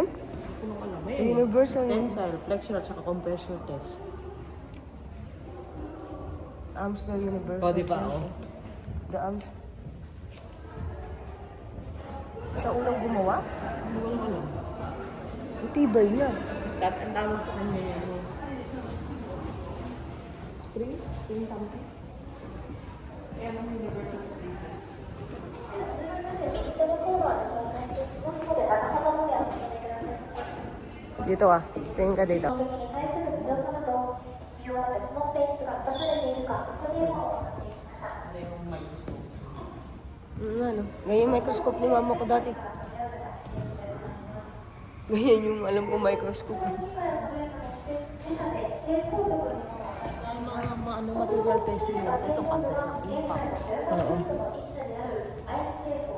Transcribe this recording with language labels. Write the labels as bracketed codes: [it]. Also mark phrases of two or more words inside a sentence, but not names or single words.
[tl] Ano ka naman Universal [en] Tensile, flexion [tl] at saka [en] compression test. Armstrong Universal. [tl] O, di ba, oh? [en] The arms. [tl] Sa unang gumawa, Hindi ko lang alam. ang tibay niya. Ang tawag sa kanya yan. [en] Spring? Spring something? [tl] Kaya ang [en] universal spring test. [tl] Dito ah. Tingin ka dito. [ja] 衝撃に対する強さなど必要な別の性質が出されているか測定を行っていきました。 [tl] Ano yung microscope? Ano? Ganyan yung microscope ni mama ko dati. Ganyan yung alam ko microscope. Sa mga [en] material testing [tl] natin, ito pang-test ng impact.